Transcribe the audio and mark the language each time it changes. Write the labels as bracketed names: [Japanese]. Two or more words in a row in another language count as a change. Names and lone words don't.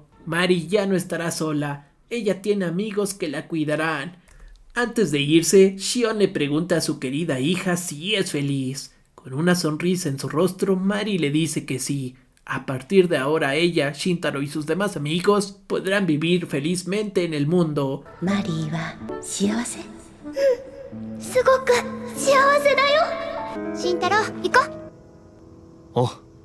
[Spanish] Mary ya no estará sola, ella tiene amigos que la cuidarán. Antes de irse, Shion le pregunta a su querida hija si es feliz. Con una sonrisa en su rostro, Mary le dice que sí. A partir de ahora ella, Shintaro y sus demás amigos podrán vivir felizmente en el mundo. [Japanese] マリーは幸せ？すごく幸せだよ。慎太郎、行こう。お